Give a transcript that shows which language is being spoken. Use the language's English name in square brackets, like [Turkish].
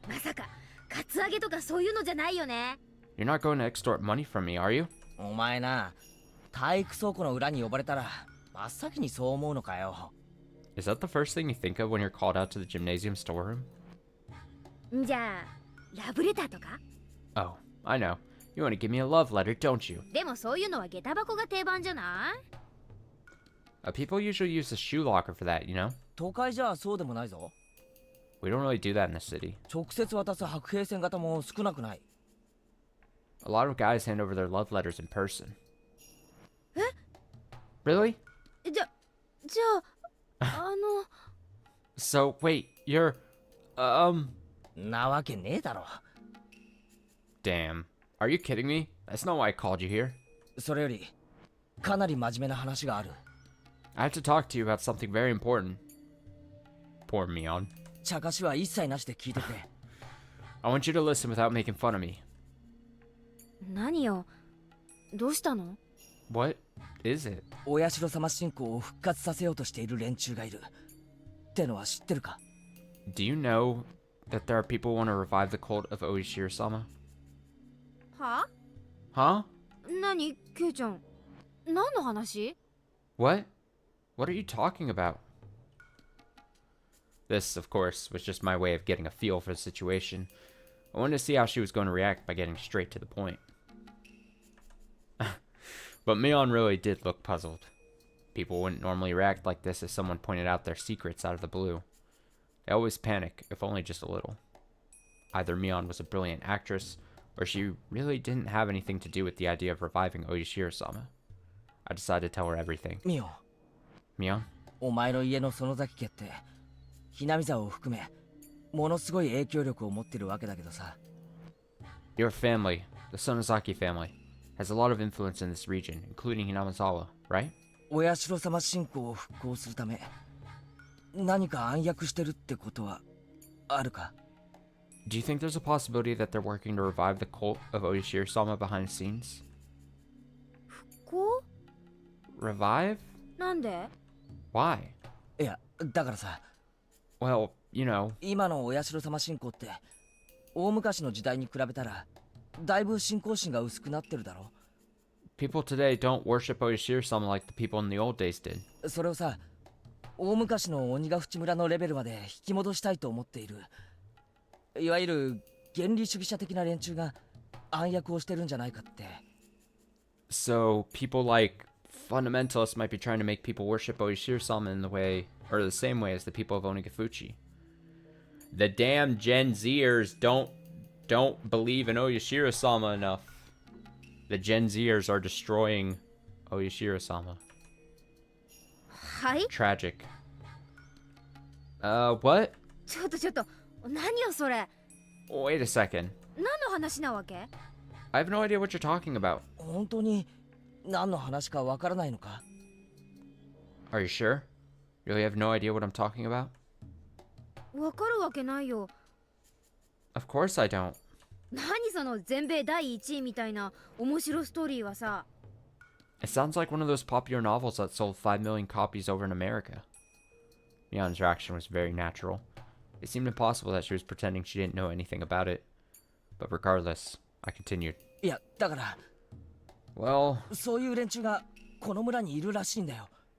[Japanese] まさかカツアゲとかそういうのじゃないよね [English] You're not going to extort money from me, are you? [Japanese] お前な、体育倉庫の裏に呼ばれたら真っ先にそう思うのかよ。 [English] Is that the first thing you think of when you're called out to the gymnasium storeroom? [Japanese] じゃあラブレターとか [English] Oh, I know. You want to give me a love letter, don't you? [Japanese] でもそういうのは下駄箱が定番じゃない [English] People usually use the shoe locker for that, you know? [Japanese] 都会じゃそうでもないぞ。 [English] We don't really do that in the city. [Japanese] 直接渡す白兵線型も少なくない。 [English] A lot of guys hand over their love letters in person. Really? [Japanese] じゃあ [English] So, wait, you're... [Japanese] なわけねえだろ。 [English] Damn. Are you kidding me? That's not why I called you here. [Japanese] それより、かなり真面目な話がある。 [English] I have to talk to you about something very important. Poor Mion. [Japanese] 茶化しは一切なしで聞いてくれ。 [English] I want you to listen without making fun of me. [Japanese] 何よどうしたの [English] What is it? [Japanese] お社様信仰を復活させようとしている連中がいる。ってのは知ってるか？ [English] Do you know that there are people who want to revive the cult of Oishiro-sama? は Huh? [Japanese] 何ケイちゃん何の話 [English] What? What are you talking about? This, of course, was just my way of getting a feel for the situation. I wanted to see how she was going to react by getting straight to the point. But Mion really did look puzzled. People wouldn't normally react like this if someone pointed out their secrets out of the blue. They always panic, if only just a little. Either Mion was a brilliant actress, or she really didn't have anything to do with the idea of reviving Oishiro-sama. I decided to tell her everything. [Japanese] ミオ、 [English] Mion? [Japanese] お前の家の園崎家って、ひなみ沢を含め、ものすごい影響力を持ってるわけだけどさ。 [English] Your family, the Sonozaki family, has a lot of influence in this region, including Hinamizawa, right? [Japanese] お社様信仰を復興するため、何か暗躍してるってことはあるか？ [English] Do you think there's a possibility that they're working to revive the cult of Oishiro-sama behind the scenes? こ Revive? [Japanese] うなんで [English] Why? [Japanese] いや、だからさ、 [English] Well, you know, [Japanese] 今のお社様信仰って、大昔の時代に比べたら、だいぶ信仰心が薄くなってるだろ。 [English] people today don't worship Oishiro-sama like the people in the old days did. [Japanese] それをさ、大昔の鬼ヶ淵村のレベルまで引き戻したいと思っている。いわゆる原理主義者的な連中が暗躍をしてるんじゃないかって。 [English] So, people like fundamentalists might be trying to make people worship Oishiro-sama in the way, or the same way as the people of Onigafuchi. The damn Gen Zers don't believe in Oishiro-sama enough. The Gen Zers are destroying Oishiro-sama. [Japanese] はい [English] Tragic. What? [Japanese] ちょっと何よそれ [English] Wait a second. [Japanese] 何の話なわけ [English] I have no idea what you're talking about. [Japanese] 本当に何の話かわからないのか？ [English] Are you sure? Really have no idea what I'm talking about? [Japanese] わかるわけないよ [English] Of course I don't. [Japanese] 何その全米第1位みたいな面白ストーリーはさ [English] It sounds like one of those popular novels that sold 5 million copies over in America. Mion's reaction was very natural. It seemed impossible that she was pretending she didn't know anything about it. But regardless, I continued. [Japanese] いや、だから、 [English] Well, [Japanese] そういう連中がこの村にいるらしいんだよ。